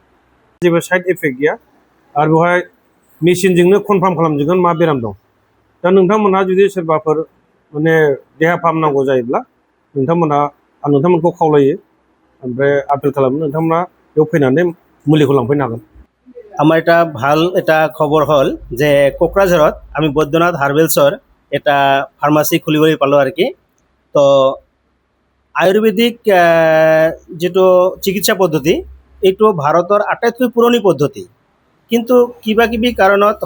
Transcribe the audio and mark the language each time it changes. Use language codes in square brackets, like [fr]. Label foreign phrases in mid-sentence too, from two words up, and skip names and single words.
[brx] जेबो [en] side effect [brx] गैया आरो बेवहाय मेसिनजोंनो कनफार्म खालामजोबगोन मा बेराम दं। दा नोंथांमोनहा जुदि सोरबाफोर माने देहा फाहामनांगौ जायोब्ला नोंथांमोनहा, आं नोंथांमोनखौ खावलायो, ओमफ्राय आपिल खालामो, नोंथांमोना बेयाव फैनानै मुलिखौ लांफैनो हागोन। [as] আমার এটা ভাল এটা খবৰ হ'ল যে কোকৰাঝাৰত আমি বৈদ্যনাথ হাৰ্বেলছৰ এটা ফাৰ্মাচী খুলিবলৈ পালোঁ আৰু কি তো আয়ুৰ্বেদিক যিটো চিকিৎসা পদ্ধতি এইটো ভাৰতৰ আটাইতকৈ পুৰণি পদ্ধতি কিন্তু কিবা কিবি কাৰণত